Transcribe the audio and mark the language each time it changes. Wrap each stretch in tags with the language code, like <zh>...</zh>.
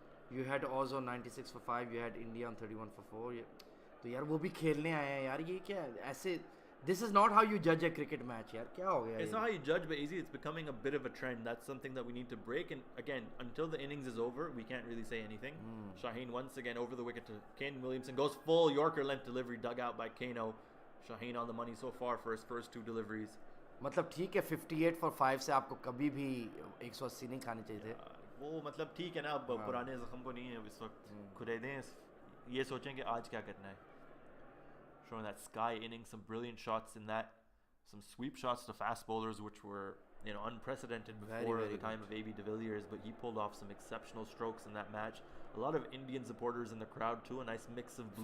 <en>You had Oz on 96 for 5, you had India on 31 for 4.</en> <hi>तो यार वो भी खेलने आए हैं यार, ये क्या है? ऐसे</hi> <en>this is not how you judge a cricket match</en> <hi>यार, क्या हो गया</hi> <en>It's</en> <hi>ये?</hi> <en>not how you judge, but easy. It's becoming a bit of a trend. That's something that we need to break. And again, until the innings is over, we can't really say anything. Shaheen once again over the wicket to Kane Williamson. Goes full Yorker length delivery dug out by Kano. Shaheen on the money so far for his first two deliveries.</en> <hi>मतलब ठीक है 58 for 5 से आपको कभी भी 180 नहीं खाने चाहिए थे. वो मतलब ठीक है ना, अब पुराने जख्म को नहीं है इस वक्त. खुरेदें ये सोचें कि आज क्या करना है.</hi> <en>Showing that sky inning, some brilliant shots in that, some sweep shots to fast bowlers, which were unprecedented before very the time of A.B. de Villiers, but he pulled off some exceptional strokes in that match. A lot of Indian supporters in the crowd too, a nice mix of blue</en>